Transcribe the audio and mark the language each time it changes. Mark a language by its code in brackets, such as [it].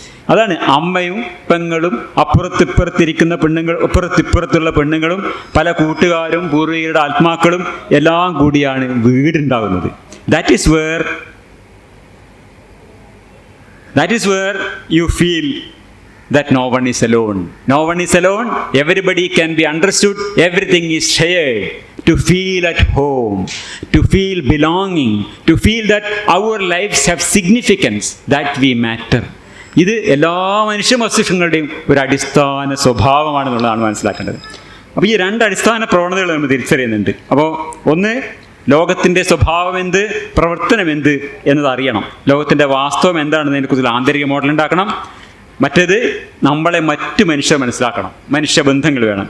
[ml] അതാണ് അമ്മയും പെങ്ങളും അപ്പുറത്തിപ്പുറത്തിരിക്കുന്ന പെണ്ണുങ്ങൾ, അപ്പുറത്തിപ്പുറത്തുള്ള പെണ്ണുങ്ങളും പല കൂട്ടുകാരും പൂർവികരുടെ ആത്മാക്കളും എല്ലാം കൂടിയാണ് വീടുണ്ടാകുന്നത്. [en] That is where you feel that no one is alone. No one is alone. Everybody can be understood. Everything is shared. To feel at home, to feel belonging, to feel that our lives have significance, that we matter. [ml] ഇത് എല്ലാ മനുഷ്യ മസ്തിഷ്കങ്ങളുടെയും ഒരു അടിസ്ഥാന സ്വഭാവമാണെന്നുള്ളതാണ് മനസ്സിലാക്കേണ്ടത്. അപ്പോൾ ഈ രണ്ട് അടിസ്ഥാന പ്രവണതകൾ നമ്മൾ തിരിച്ചറിയുന്നുണ്ട്. അപ്പോൾ ഒന്ന്, ലോകത്തിൻ്റെ സ്വഭാവം എന്ത്, പ്രവർത്തനം എന്ത് എന്നത് അറിയണം. ലോകത്തിൻ്റെ വാസ്തവം എന്താണെന്നതിനെക്കുറിച്ച് ആന്തരിക മോഡൽ ഉണ്ടാക്കണം. മറ്റേത് നമ്മളെ മറ്റു മനുഷ്യർ മനസ്സിലാക്കണം, മനുഷ്യബന്ധങ്ങൾ വേണം.